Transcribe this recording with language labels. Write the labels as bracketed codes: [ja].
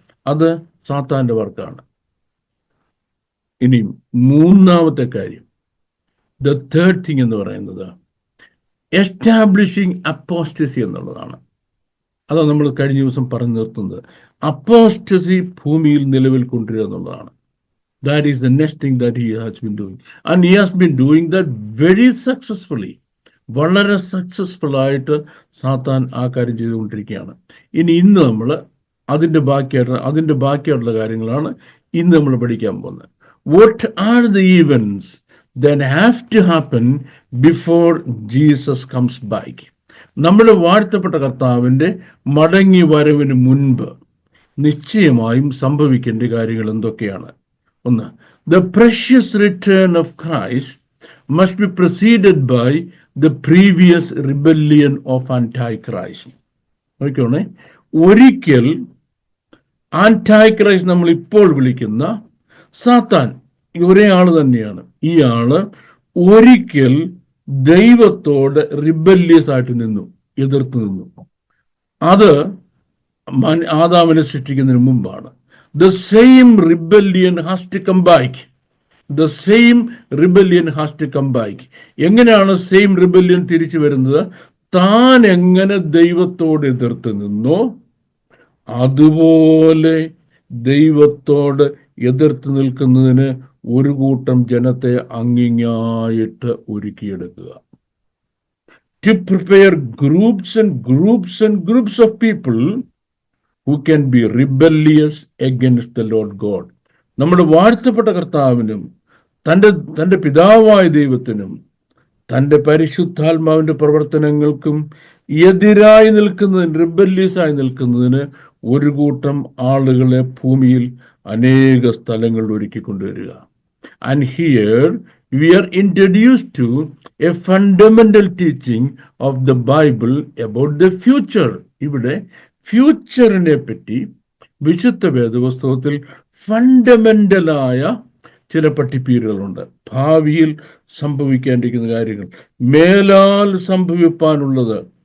[ml] അത് സാത്താന്റെ വർക്കാണ്. ഇനി മൂന്നാമത്തെ കാര്യം, [en] the third thing [ml] എന്ന് പറയുന്നത് എസ്റ്റാബ്ലിഷിംഗ് അപ്പോസ്റ്റസി എന്നുള്ളതാണ്. അതാണ് നമ്മൾ കഴിഞ്ഞ ദിവസം പറഞ്ഞു നിർത്തുന്നത്. അപ്പോസ്റ്റസി ഭൂമിയിൽ നിലവിൽ കൊണ്ടുവരിക എന്നുള്ളതാണ്. [en] That is the next thing that he has been doing. And he has been doing that very successfully. [ml] വളരെ സക്സസ്ഫുൾ ആയിട്ട് സാത്താൻ ആ കാര്യം ചെയ്തുകൊണ്ടിരിക്കുകയാണ്. ഇന്ന് നമ്മൾ അതിൻ്റെ ബാക്കിയായിട്ടുള്ള കാര്യങ്ങളാണ് ഇന്ന് നമ്മൾ പഠിക്കാൻ പോകുന്നത്. [en] What are the events that have to happen before Jesus comes back? [ml] നമ്മുടെ വാഴ്ത്തപ്പെട്ട കർത്താവിൻ്റെ മടങ്ങി വരവിന് മുൻപ് നിശ്ചയമായും സംഭവിക്കേണ്ട കാര്യങ്ങൾ എന്തൊക്കെയാണ്? [en] ഒന്ന്, the precious return of Christ must be preceded by the previous rebellion of Antichrist. [ml] നോക്കിക്കോണേ, ഒരിക്കൽ ആന്റൈക്രൈസ്റ്റ് നമ്മൾ ഇപ്പോൾ വിളിക്കുന്ന സാത്താൻ ഒരേ ആള് തന്നെയാണ്. ഈ ആള് ഒരിക്കൽ ദൈവത്തോട് റിബല്യസ് ആയിട്ട് എതിർത്ത് നിന്നു. അത് ആദാമിനെ സൃഷ്ടിക്കുന്നതിന് മുമ്പാണ്. [en] The same rebellion has to come back. The same rebellion has to come back. [ml] എങ്ങനെയാണ് സെയിം റിബല്യൻ തിരിച്ചു വരുന്നത്? താൻ എങ്ങനെ ദൈവത്തോട് എതിർത്ത് നിന്നോ അതുപോലെ ദൈവത്തോട് എതിർത്ത് നിൽക്കുന്നതിന് ഒരു കൂട്ടം ജനത്തെ അങ്ങിങ്ങായിട്ട് ഒരുക്കിയെടുക്കുക. [en] To prepare groups and groups and groups of people who can be rebellious against the Lord God. [ml] നമ്മുടെ വാഴ്ത്തപ്പെട്ട കർത്താവിനും തൻ്റെ പിതാവായ ദൈവത്തിനും തൻ്റെ പരിശുദ്ധാത്മാവിൻ്റെ പ്രവർത്തനങ്ങൾക്കും എതിരായി നിൽക്കുന്നതിന്, റിബല്യസ് ആയി നിൽക്കുന്നതിന് ഒരു കൂട്ടം ആളുകളെ ഭൂമിയിൽ അനേക സ്ഥലങ്ങളിൽ ഒരുക്കിക്കൊണ്ടുവരിക. [en] And here we are introduced to a fundamental teaching of the Bible about the future. [ml] ഇവിടെ ഫ്യൂച്ചറിനെ പറ്റി വിശുദ്ധ വേദപുസ്തകത്തിൽ ഫണ്ടമെന്റലായ ചില പഠിപ്പീരുകളുണ്ട്. ഭാവിയിൽ സംഭവിക്കേണ്ടിരിക്കുന്ന കാര്യങ്ങൾ, മേലാൽ സംഭവിപ്പാനുള്ളത്.